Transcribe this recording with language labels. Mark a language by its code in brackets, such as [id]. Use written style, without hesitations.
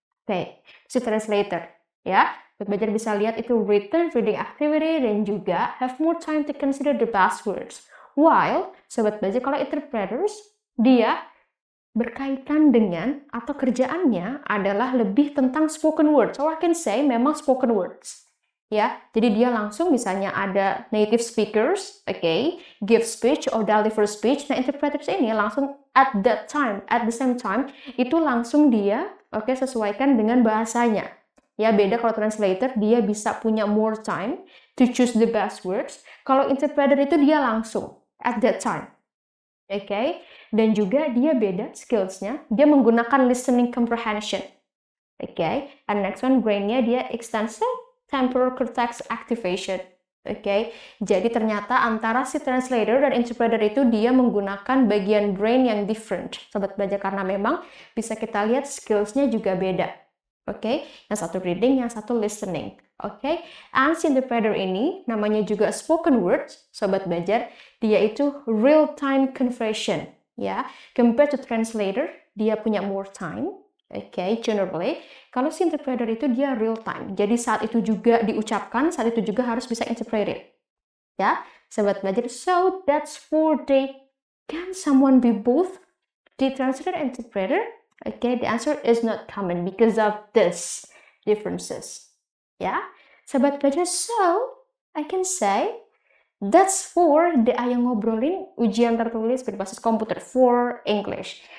[id] Oke, si translator, ya. Sobat Belajar bisa lihat itu written, reading activity, dan juga [en] have more time to consider the best words. [id] While, Sobat Belajar, kalau interpreters, dia berkaitan dengan atau kerjaannya adalah lebih tentang spoken words. [en] So I can say memang spoken words. [id] Ya, jadi dia langsung misalnya ada native speakers, [en] give speech or deliver speech. [id] Nah, interpreters ini langsung [en] at the same time [id] itu langsung dia sesuaikan dengan bahasanya. Ya, beda kalau translator dia bisa punya [en] more time to choose the best words. [id] Kalau interpreter itu dia langsung [en] at that time. [id] Dan juga dia beda skills-nya, dia menggunakan listening comprehension. [en] And next one, brain-nya dia extensive temporal cortex activation. [id] Jadi ternyata antara si translator dan interpreter itu dia menggunakan bagian brain yang different. Sobat Belajar, karena memang bisa kita lihat skills-nya juga beda. Yang satu reading, yang satu listening. And si interpreter ini namanya juga spoken words, Sobat Belajar, dia itu [en] real-time conversion. Ya, compared to translator, dia punya more time. [id] Generally, kalau si interpreter itu dia real time. Jadi saat itu juga diucapkan, saat itu juga harus bisa interpreted. Ya, Sobat Belajar. [en] So that's for the can someone be both the translator and interpreter? The answer is not common because of this differences. Ya, Sobat Belajar. So I can say that's for the Ayang Ngobrolin ujian tertulis berbasis komputer for English.